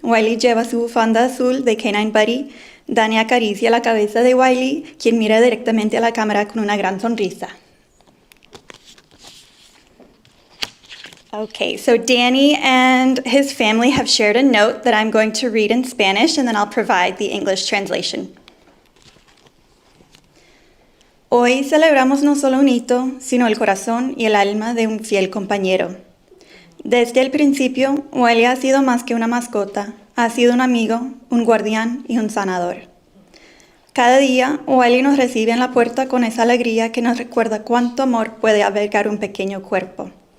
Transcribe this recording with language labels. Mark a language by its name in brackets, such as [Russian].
[Spanish] Wiley lleva su bufanda azul de K9 Buddy. Danny acaricia la cabeza de Wiley, quien mira directamente a la cámara con una gran sonrisa. [English] Okay, so Danny and his family have shared a note that I'm going to read in Spanish, and then I'll provide the English translation. [Spanish] Hoy celebramos no solo un hito, sino el corazón y el alma de un fiel compañero. Desde el principio, Wiley ha sido más que una mascota, ha sido un amigo, un guardián y un sanador. Cada día, Wiley nos recibe en la puerta con esa alegría que nos recuerda cuánto amor puede albergar un pequeño cuerpo.